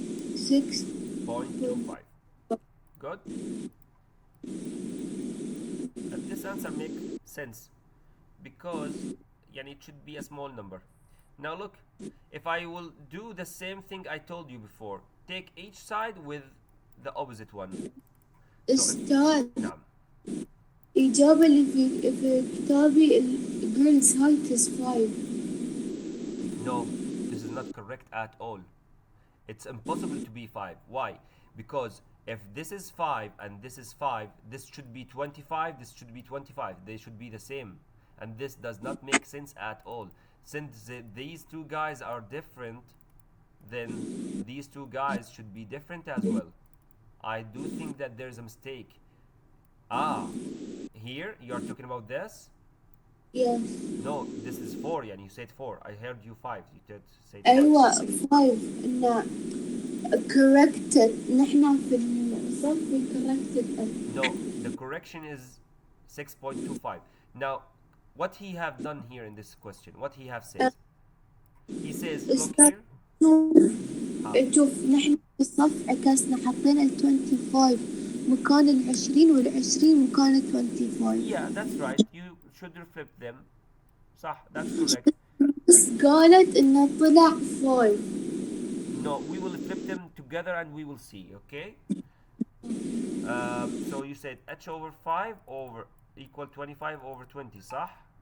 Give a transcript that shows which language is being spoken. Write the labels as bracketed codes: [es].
[en] 0.25. Good. And this answer makes sense because it should be a small number. Now look, if I will do the same thing I told you before, take each side with the opposite one. [ar] أستاذ نعم. الإجابة اللي في كتابي [en] girl's height is [ar] 5. [en] No, this is not correct at all. It's impossible to be 5. Why? Because if this is 5 and this is 5, this should be 25, this should be 25. They should be the same. And this does not make sense at all. Since these two guys are different, then these two guys should be different as well. I do think that there's a mistake. Here you are talking about this? Yes. No, this is 4. You said 4. I heard you 5. You said 5. [ar] أيوة 5 إنه corrected نحن في الصف [en] we corrected it. No, the correction is 6.25. Now, what he have done here in this question, what he have said, he says, look here. [ar] شوف نحن في الصف عكسنا حطينا ال 25 مكان ال 20 وال 20 مكان ال 25. [en] Yeah, that's right. You should flip them. [ar] صح, [en] that's correct. [ar] بس قالت إنه طلع 5. [en] No, we will flip them together and we will see, okay? So you said h over 5 over equal 25 over 20, [ar] صح؟